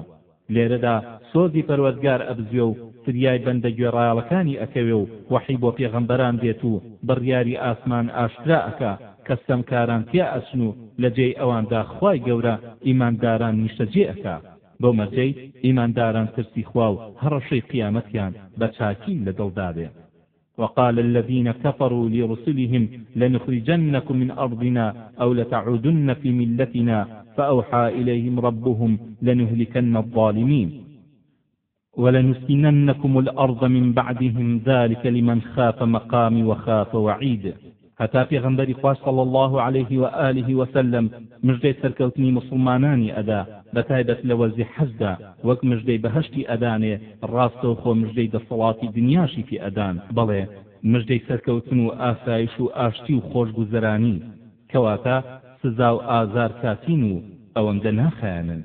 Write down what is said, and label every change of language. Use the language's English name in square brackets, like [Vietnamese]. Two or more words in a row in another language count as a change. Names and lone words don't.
[Central Kurdish] لێرەدا سۆزی پەروەردگار ئەبزوێ و فریای بەندە گوێڕایەڵەکانی ئەکەوێ و وەحی بۆ پێغەمبەران دێت و بڕیاری ئاسمان ئاشکرا ئەکا کە سەمکاران تیا ئەچن و لە جێی ئەواندا خوای گەورە ئیمانداران نیشتەجێ ئەکا. بەو مەرجەی ئیمانداران ترسی خوا و هەڕەشەی قیامەتیان بە چاکی لە دڵدا بێ. [Arabic] وقال الذين كفروا لرسلهم لنخرجنكم من أرضنا أو لتعودن في ملتنا فأوحى إليهم ربهم لنهلكن الظالمين ولنسكننكم الأرض من بعدهم ذلك لمن خاف مقامي وخاف وعيد. [Central Kurdish] هەتا پێغەمبەری خوا [Arabic] صلی الله عليه و آله وسلم [Central Kurdish] مژدەی سەرکەوتنی مسلمانانی ئەدا بەتایبەت لە وەرزی حەجدا وەک مژدەی بەهەشتی ئەدانێ ڕاستەوخۆ مژدەی دەسەڵاتی دنیاشی پێ ئەدان بەڵێ مژدەی سەرکەوتن و ئاسایش و ئاشتی و خۆشگوزەرانی کەواتە سزا و ئازار کاتین و ئەوەندە ناخایەنن.